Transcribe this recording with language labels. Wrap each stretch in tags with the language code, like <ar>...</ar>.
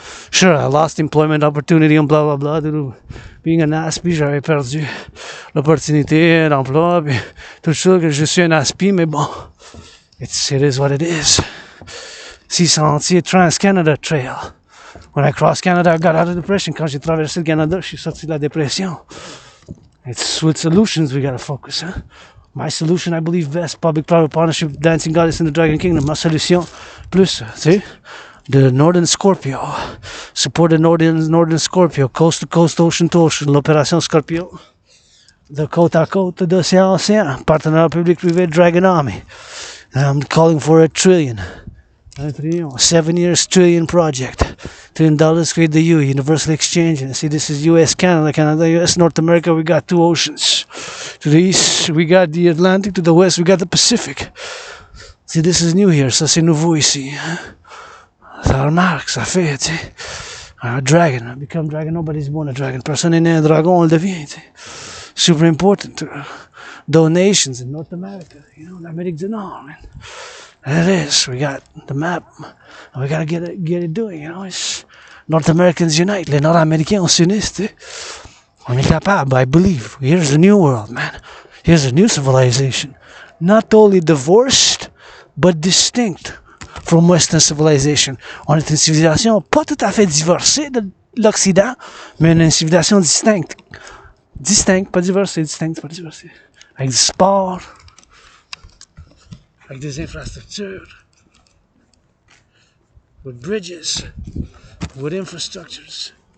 <en>Sure, I lost employment opportunity and blah blah blah. Being an aspi,</en> <fr>j'avais perdu l'opportunité d'emploi, puis tout ça, que je suis un aspi, mais bon,</fr> <en>it is what it is. 600 Trans-Canada Trail. When I crossed Canada, I got out of depression.</en> <fr>Quand j'ai traversé le Canada, je suis sorti de la dépression.</fr> <en>It's with solutions we gotta focus, huh? My solution, I believe best, public-private partnership, dancing goddess in the Dragon Kingdom.</en> <fr>Ma solution, plus, tu sais,</fr> <en>the Northern Scorpio. Support the Northern Scorpio, coast to coast, ocean to ocean,</en> <fr>l'opération Scorpio. De côte à côte, d'océan à océan. Partenariat public privé, Dragon Army.</fr> <en>I'm calling for a trillion. 7 years trillion project. $1 trillion create the U, universal exchange. And see, this is US, Canada, Canada, US, North America. We got 2 oceans. To the east, we got the Atlantic. To the west, we got the Pacific. See, this is new here.</en> <fr>Ça, c'est nouveau ici. Ça marche, ça fait, tu sais.</fr> <en>A dragon, become dragon. Nobody's born a dragon.</en> <fr>Personne n'est né un dragon, on le devient, tu sais.</fr> <en>Super important. Donations in North America. You know,</en> <fr>l'Amérique du Nord,</fr> <en>man. There it is. We got the map. And we gotta get it doing, you know. It's North Americans unite.</en> <fr>Les Nord-Américains, on s'unissent, tu sais. On est capable,</fr> <en>I believe. Here's the new world, man. Here's a new civilization. Not totally divorced, but distinct from Western civilization.</en> <fr>On est une civilisation pas tout à fait divorcée de l'Occident, mais une civilisation distincte. Distincte, pas divorcée, distincte, pas divorcée. Avec du sport, avec des infrastructures,</fr> <en>with bridges, with infrastructures.</en>